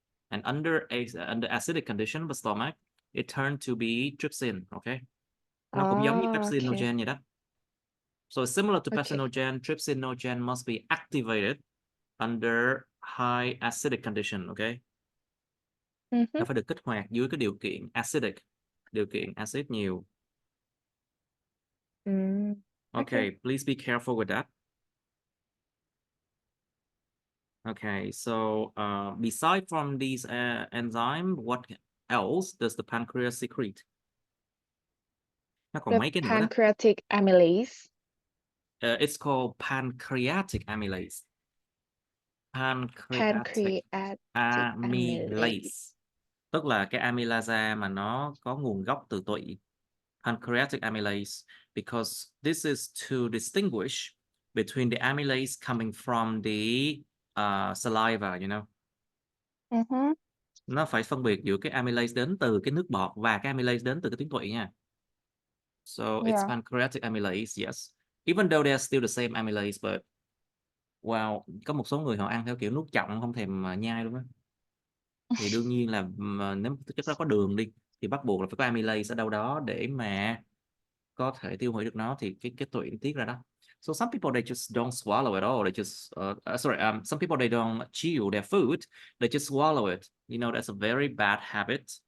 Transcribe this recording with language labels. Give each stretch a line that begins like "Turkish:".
English: And under acidic condition of the stomach, it turned to be trypsin, okay?
Vietnamese: Nó cũng giống như
English: Okay. pepsinogen
Vietnamese: vậy đó.
English: So similar to Okay. pepsinogen, trypsinogen must be activated under high acidic condition, okay?
Vietnamese: Nó phải được kích hoạt dưới cái điều kiện acidic, điều kiện acid nhiều.
English: Okay. Okay, please be careful with that. Okay, so beside from these enzyme, what else does the pancreas secrete?
Vietnamese: Nó còn
English: The
Vietnamese: mấy cái nữa đó.
English: pancreatic amylase. It's called pancreatic amylase. Pancreatic Pancreatic amylase. amylase.
Vietnamese: Tức là cái amylase mà nó có nguồn gốc từ tụy.
English: Pancreatic amylase, because this is to distinguish between the amylase coming from the saliva, you know.
Vietnamese: Nó phải phân biệt giữa cái amylase đến từ cái nước bọt và cái amylase đến từ cái tuyến tụy nha.
English: So it's Yeah. pancreatic amylase, yes. Even though they're still the same amylase, but wow,
Vietnamese: có một số người họ ăn theo kiểu nuốt chọng không thèm nhai luôn á. Thì đương nhiên là nếu thực chất nó có đường đi thì bắt buộc là phải có amylase ở đâu đó để mà có thể tiêu hủy được nó, thì cái tụy tiết ra đó.
English: So some people they just don't swallow at all. They just some people they don't chew their food. They just swallow it. You know, that's a very bad habit.